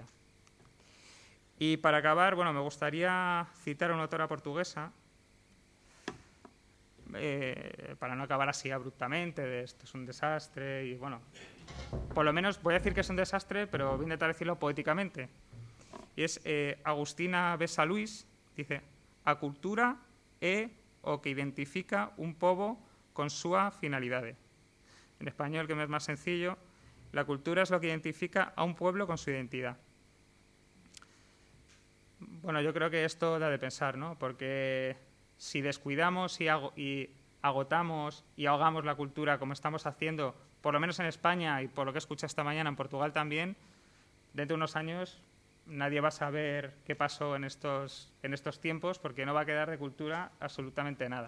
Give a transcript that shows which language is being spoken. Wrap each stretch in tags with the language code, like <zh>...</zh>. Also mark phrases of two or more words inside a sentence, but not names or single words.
<es>Y para acabar, bueno, me gustaría citar a una autora portuguesa, para no acabar así abruptamente, de esto es un desastre, y bueno, por lo menos voy a decir que es un desastre, pero voy a intentar decirlo poéticamente. Y es Agustina Bessa Luís, dice:</es> <gl>a cultura é o que identifica un pobo con súa finalidade.</gl> <es>En español, que me es más sencillo, la cultura es lo que identifica a un pueblo con su identidad. Bueno, yo creo que esto da de pensar, ¿no? Porque si descuidamos y agotamos y ahogamos la cultura como estamos haciendo, por lo menos en España y por lo que escuché esta mañana en Portugal también, dentro de unos años nadie va a saber qué pasó en estos tiempos, porque no va a quedar de cultura absolutamente nada.</es>